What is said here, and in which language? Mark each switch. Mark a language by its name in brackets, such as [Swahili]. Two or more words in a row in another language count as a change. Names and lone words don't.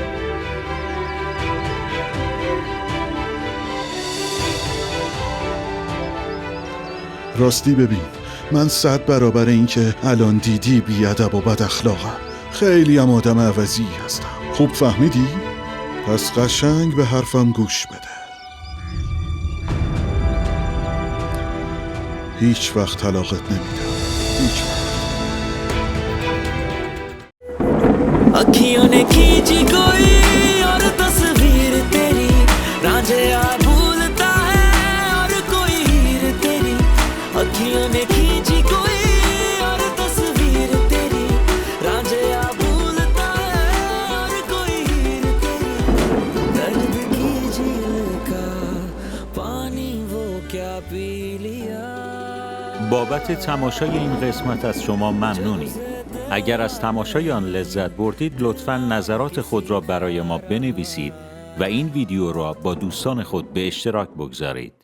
[Persian] راستی ببین، من 100 برابر این که الان دیدی بی‌ادب و بد اخلاقم. خیلی هم آدم عوضی هستم. خوب فهمیدی؟ پس قشنگ به حرفم گوش بده. هیچ وقت طلاقت نمیدم. هیچ وقت. [Hindi] अखियों ने खींची कोई और तस्वीर तेरी, रांझिया भूलता है और कोई हीर तेरी। अखियों ने खींची कोई और तस्वीर तेरी, रांझिया भूलता है और कोई हीर तेरी। दर्द की झील का पानी वो क्या पी लिया। [Persian] بابت تماشای این قسمت از شما ممنونیم. اگر از تماشای آن لذت بردید لطفاً نظرات خود را برای ما بنویسید و این ویدیو را با دوستان خود به اشتراک بگذارید.